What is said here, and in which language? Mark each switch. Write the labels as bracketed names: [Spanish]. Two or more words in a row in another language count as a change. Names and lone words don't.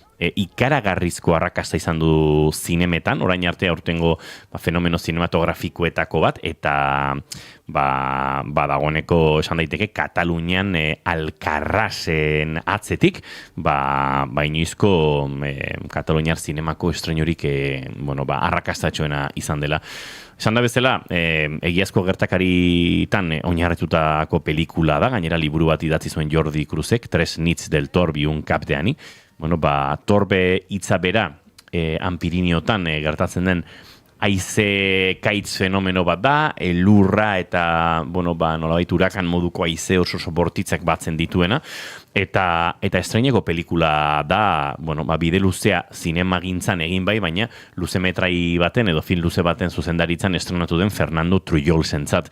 [Basque] Ikaragarrizko arrakasta izan du zinemetan, orain arte aurtengo fenomeno zinematografikoetako bat, eta dagoeneko esan daiteke Katalunian Alkarrasen atzetik, inoizko Kataluniar zinemako estreinurik arrakastatxoena izan dela. Esan da bezala, egiazko gertakaritan oinarritutako pelikula da, gainera liburu bat idatzi zuen Jordi Cruzek, Tres nits del Torbi un cap de ani. Torbe hitza bera, Piriniotan gertatzen den haize kaitz fenomeno bat da, lurra eta, nolabait urakan moduko haize oso bortitzak batzen dituena, eta estreineko pelikula da, bide luzea zinemagintzan egin bai, baina luze metrai baten edo film luze baten zuzendaritzan estrenatu den Fernando Trujolzentzat.